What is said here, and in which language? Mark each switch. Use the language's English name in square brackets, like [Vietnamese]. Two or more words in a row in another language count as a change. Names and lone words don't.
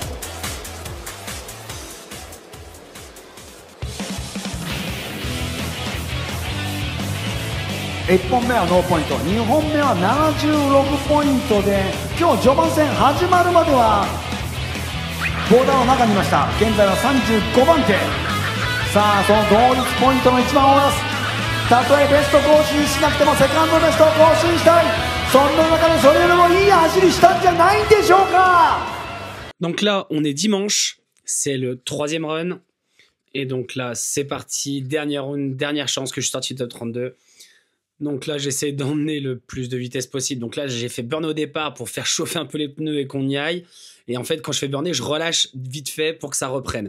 [Japanese] 1 本目はノーポイント、2本目は76ポイントで、今日序盤戦始まるまではボーダーの中にいました。現在は35番手。さあその同率ポイントの一番を出す。たとえベスト更新しなくてもセカンドベストを更新したい。そんな中でそれよりもいい走りしたんじゃないんでしょうか。 [French] Donc là, on est dimanche, c'est le 3e run. Et donc là, c'est parti, dernière round, dernière chance que je suis sorti de top 32. Donc là, j'essaie d'emmener le plus de vitesse possible. Donc là, j'ai fait burn au départ pour faire chauffer un peu les pneus et qu'on y aille. Et en fait, quand je fais burner, je relâche vite fait pour que ça reprenne.